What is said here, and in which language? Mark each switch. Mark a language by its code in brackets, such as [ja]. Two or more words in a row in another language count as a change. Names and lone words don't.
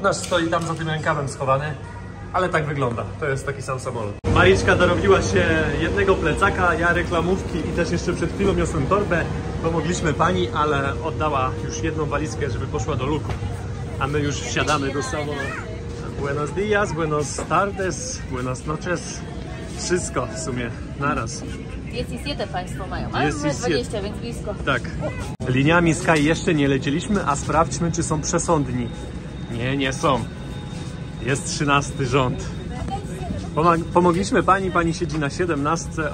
[pl] Nasz stoi tam za tym rękawem schowany. Ale tak wygląda. To jest taki sam samolot. Mariczka dorobiła się jednego plecaka, ja reklamówki i też jeszcze przed chwilą niosłem torbę. Pomogliśmy pani, ale oddała już jedną walizkę, żeby poszła do luku. A my już wsiadamy do samolotu. [es] Buenos dias, buenos tardes, buenas noches. [pl] Wszystko w sumie naraz. Jest i 7 państwo mają, ale mamy 20, więc blisko. Tak. Liniami Sky jeszcze nie lecieliśmy, a sprawdźmy, czy są przesądni. Nie, nie są. Jest 13 rząd. Pomogliśmy pani, pani siedzi na 17.